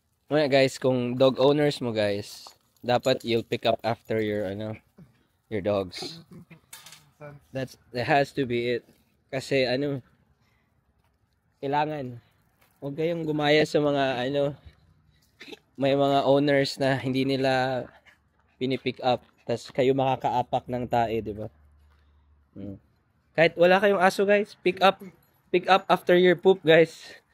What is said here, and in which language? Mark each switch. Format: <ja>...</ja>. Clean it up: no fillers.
<en>Mga guys, kung dog owners mo guys, dapat you'll pick up after your ano, your dogs. That has to be it.</en> <tl>Kasi ano, kailangan huwag kayong gumaya sa mga ano, may mga owners na hindi nila pinipick up, tas kayo makakaapak ng tae, di ba? Kahit wala kayong aso</tl> <en>guys, pick up after your poop guys.</en>